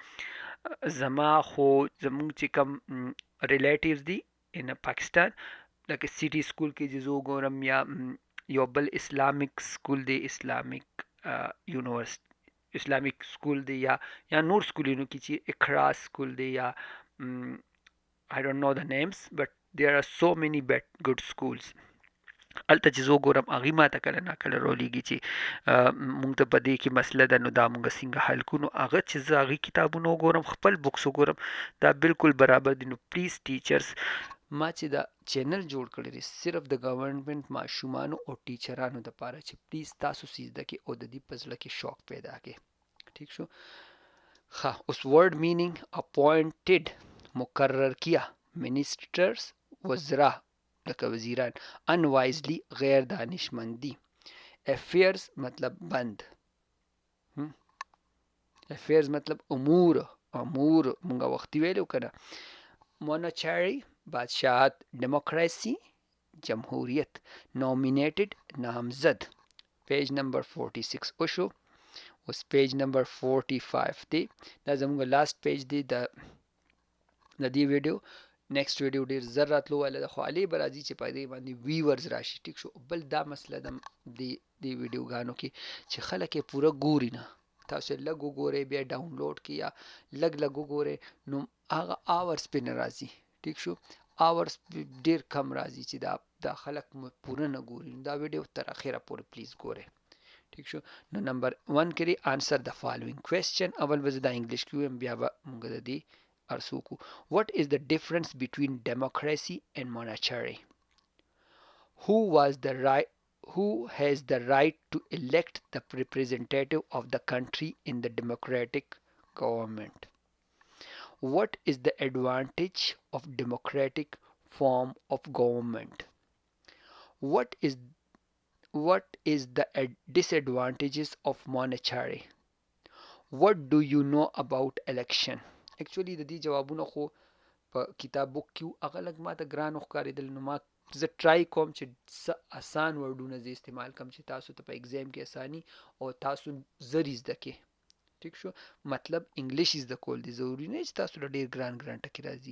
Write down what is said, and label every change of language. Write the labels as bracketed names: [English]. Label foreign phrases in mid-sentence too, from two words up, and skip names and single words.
[Pashto] زما خو زمونږ چې کم ریلیټیوز دي ان پاکستان لکه سټي سکول کې چې زه وګورم یا یو بل [English] Islamic school [Pashto] دی [English] Islamic Islamic school [Pashto] دی یا نور سکولونو کې چې اقرا سکول دی یا [English] I don't know the names but there are so many good schools. [Pashto] الته چې زه وګورم هغې ما ته کله ناکله راولیږي چې مونږ ته په دې کې مسله ده نو دا مونږ څنګه حل کړو. نو هغه چې زه هغې کتابونه وګورم خپل بکس وګورم دا بالکل برابر دي. نو [English] please teachers [Pashto] ما چې دا چینل جوړ کړی دی صرف د ګورنمنت ماشومانو او ټیچرانو دپاره چې پلیز تاسو زده کړئ او د دې په زړه کې شوق پیدا کړئ. ٹھیک شو. ښه اوس [English] word meaning appointed [Pashto] مقرر کیا منسٹرز وزرا لکه وزیران unwisely غیر دانشمندی. افیئرز مطلب بند. افیئرز مطلب امور مونږه وختي ویلو کنه. مونچری بادشاہت. ڈیموکریسی جمہوریت. نومینیٹڈ نامزد. [English] page number [Pashto] 46 وشو. اوس [English] page number [Pashto] 45 دی دا زمونږ [English] last page [Pashto] دی د دې ویډیو. [English] next video [Pashto] ډیر زر راتلو والا ده خو علي به راځي چې په دې باندې ویورز راشي. ټیک شو. بل دا مسله ده دې ویډیوګانو کې چې خلک یې پوره ګوري نه. تاسو لږ وګورئ بیا ډاونلوډ کې یا لږ وګورئ نو هغه آورز پې نه راځي. ټیک شو. آورز ډیر کم راځي چې دا خلک پوره نه ګوري. دا ویډیو تر اخره پورې پلیز ګورئ. ٹھیک شو. نو نمبر 1 کې [English] answer the following question. [Pashto] اول به زه دا انګلیش کې ویم بیا به موږ د دې ارسوکو. [English] What is the difference between democracy and monarchy? Who has the right to elect the representative of the country in the democratic government? What is the advantage of democratic form of government? What is the disadvantages of monarchy? What do you know about election? [Pashto] Actually د دې جوابونه خو په کتاب بک کې هغه لږ ماته ګران وښکارېدل نو ما زه ټرای کوم چې څه اسان ورډونه زه استعمال کړم چې تاسو ته په ایگزام کې اساني او تاسو زر یې زده کړئ. ٹھیک شو. مطلب انګلیش زده کول دي ضروري نه چې تاسو له ډېر ګران ټکي راځي.